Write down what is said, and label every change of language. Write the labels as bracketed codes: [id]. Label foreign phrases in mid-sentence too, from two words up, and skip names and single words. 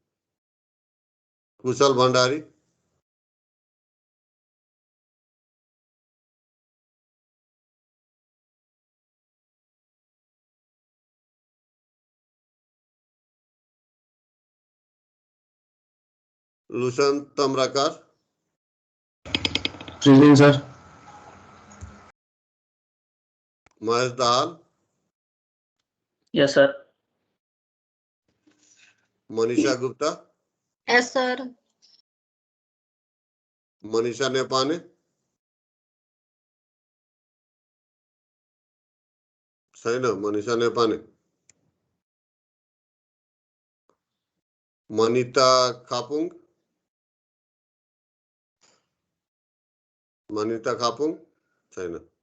[ne] कुशल भण्डारी, लुसन तम्राकार, [en] Present, sir. [ne] महेश दाहाल, [en] Yes, sir. [ne] मनीषा गुप्ता, [en] Yes, sir. [ne] मनीषा नेपाने, छैन मनीषा नेपाने। मनिता खापुङ, मनिता खापुङ छैन।